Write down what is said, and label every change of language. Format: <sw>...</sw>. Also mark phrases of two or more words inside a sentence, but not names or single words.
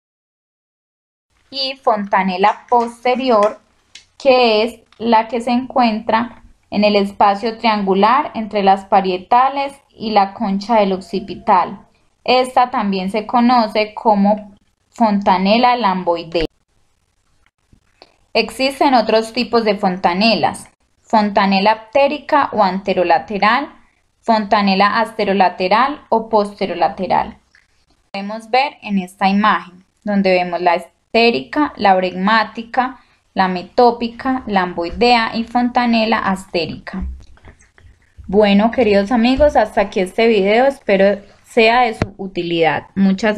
<es>Y fontanela posterior, que es la que se encuentra en el espacio triangular entre las parietales y la concha del occipital. Esta también se conoce como fontanela lamboidea. Existen otros tipos de fontanelas: fontanela ptérica o anterolateral, fontanela asterolateral o posterolateral. Podemos ver en esta imagen, donde vemos la ptérica, la bregmática, la metópica, lamboidea y fontanela astérica. Bueno, queridos amigos, hasta aquí este video, espero sea de su utilidad.</es>